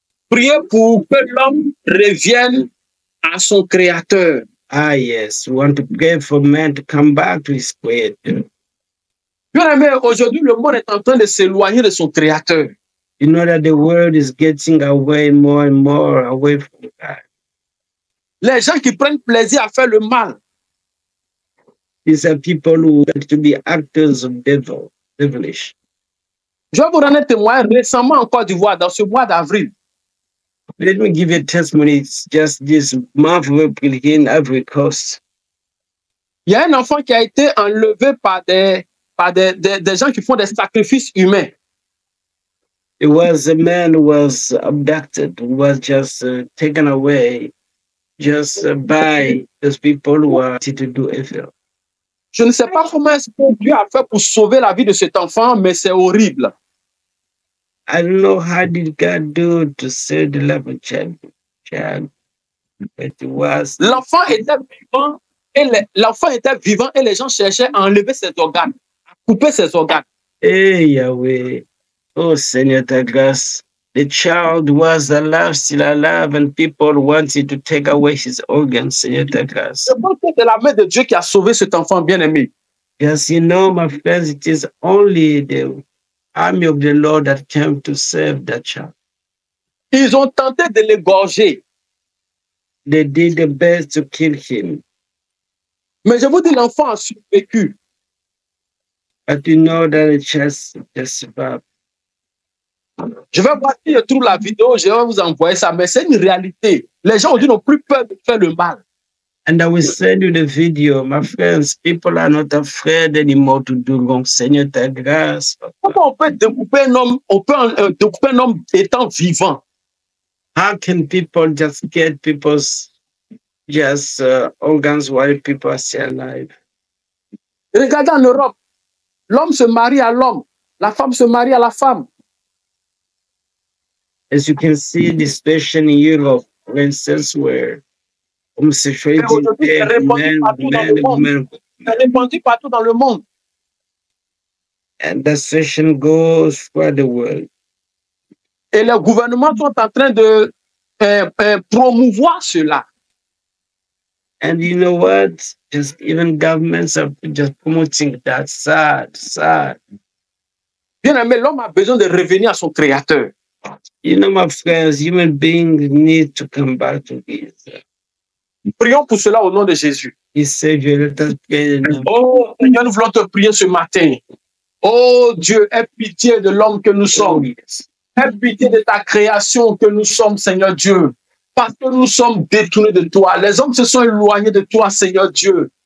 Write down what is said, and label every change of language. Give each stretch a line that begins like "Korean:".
French: Prier pour que l'homme revienne à son Créateur.
English: Ah, yes. We want to pray for man to come back to his Creator.
French: Bien aimé, aujourd'hui, le monde est en train de s'éloigner de son Créateur.
English: You know that the world is getting away more and more away from God.
French: Les gens qui prennent plaisir à faire le mal.
English: These are people who want to be actors of devilish.
French: Je vais vous rendre un témoin récemment en Côte d'Ivoire, dans ce mois d'avril.
English: Let me give you a testimony. It's just this month of April here in Ivory Coast.
French: Il y a un enfant qui a été enlevé par des gens qui font des sacrifices humains.
English: It was a man who was abducted, who was just taken away just by those people who wanted to do evil.
French: Je ne sais pas comment est-ce que Dieu a fait pour sauver la vie de cet enfant, mais c'est horrible.
English: I don't know how did God do to save the little child, but it was.
French: L'enfant était vivant et les gens cherchaient à enlever ses organes, à couper ses organes.
English: Hey Yahweh,
French: oh Seigneur ta grâce,
English: the child was alive, still alive, and people wanted to take away his organs,
French: Seigneur ta grâce. Je pense que c'est la main de Dieu qui a sauvé cet enfant bien-aimé.
English: Yes, you know, my friends, it is only the army of the Lord that came to save that child.
French: Ils ont tenté de l'égorger.
English: They did the best to kill him.
French: Mais je vous dis, l'enfant a survécu.
English: But you know that it's just about.
French: Je vais voir si je trouve la vidéo, je vais vous envoyer ça, mais c'est une réalité. Les gens aujourd'hui n'ont plus peur de faire le mal.
English: And I will send you the video, my friends. People are not afraid anymore to do wrong.
French: Seigneur, ta grâce. Comment on peut découper un homme, découper un homme étant vivant?
English: How can people just get people's organs while people are still alive?
French: Regardez en Europe, l'homme se marie à l'homme, la femme se marie à la femme.
English: As you can see, the situation in Europe, for instance, where homosexuality
French: C'est répandu partout dans le monde.
English: And the situation goes throughout the world.
French: Et les gouvernements sont en train de promouvoir cela.
English: And you know what? Just even governments are just promoting that. Sad.
French: Bien aimé, l'homme a besoin de revenir à son créateur.
English: You know, my friends, human beings need to come back to this.
French: Prions pour cela au nom de Jésus.
English: He said, let us pray.
French: Oh, Seigneur, nous voulons te prier ce matin. Oh Dieu, aie pitié de l'homme que nous sommes. Aie pitié de ta création que nous sommes, Seigneur Dieu. Parce que nous sommes détournés de toi. Les hommes se sont éloignés de toi, Seigneur Dieu.